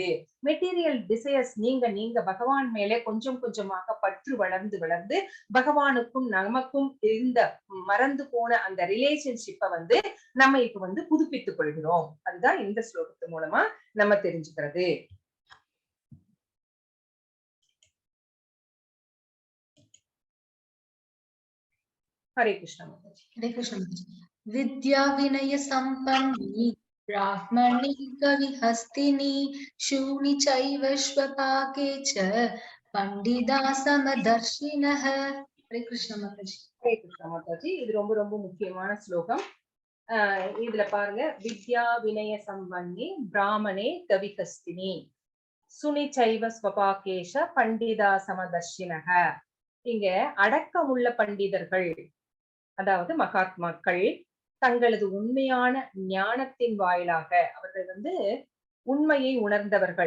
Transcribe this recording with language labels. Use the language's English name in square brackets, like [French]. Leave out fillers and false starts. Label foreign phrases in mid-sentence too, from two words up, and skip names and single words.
[English] material desires [Tamil] நீங்க நீங்க பகவான் மேலே கொஞ்சம் கொஞ்சமாக பற்று வளர்ந்து வளர்ந்து பகவானுக்கும் நமக்கும் இருந்த மறந்து போன அந்த ரிலேஷன்ஷிப்பை வந்து நம்ம இப்ப வந்து புதுப்பித்துக் கொள்கிறோம். அதுதான் இந்த ஸ்லோகத்து மூலமா நம்ம தெரிஞ்சுக்கிறது. [Hindi] हरे कृष्ण माताजी। हरे कृष्ण माताजी। [Sanskrit] विद्या विनय संपन्नी ब्राह्मणी कविहस्तिनी शूनि चैव श्वपाके च पंडिता समदर्शिनः। [Hindi] हरे कृष्ण माताजी। हरे कृष्ण माताजी। [Tamil] இது ரொம்ப ரொம்ப முக்கியமான ஸ்லோகம். இதுல பாருங்க, [Sanskrit] विद्या विनय सम्पन्नि ब्राह्मणे कविहस्तिनि शुनि चैव श्वपाकेष पण्डिता समदर्शिनक. [Tamil] இங்க அடக்கமுள்ள பண்டிதர்கள், அதாவது மகாத்மாக்கள், தங்களது உண்மையான ஞானத்தின் வாயிலாக அவர்கள் வந்து உண்மையை உணர்ந்தவர்கள்.